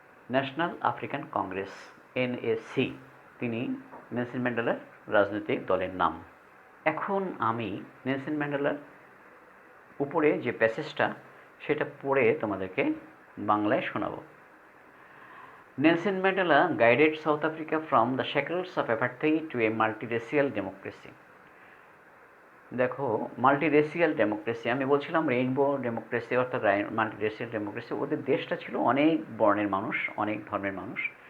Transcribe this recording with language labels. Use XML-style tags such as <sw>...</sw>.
<bn>National African Congress, NAC, তিনি Nelson ম্যান্ডেলার রাজনৈতিক দলের নাম। এখন আমি নেলসন ম্যান্ডেলার উপরে যে প্যাসেজটা সেটা পড়ে তোমাদেরকে বাংলায় শোনাবো।</bn> <en>Nelson Mandela guided South Africa from the shackles of apartheid to a multiracial democracy.</en> <bn>দেখো, মাল্টিরেসিয়াল ডেমোক্রেসি, আমি বলছিলাম রেইনবো ডেমোক্রেসি অর্থাৎ মাল্টিরেসিয়াল ডেমোক্রেসি, ওদের দেশটা ছিল অনেক বর্ণের মানুষ, অনেক ধর্মের মানুষ।</bn>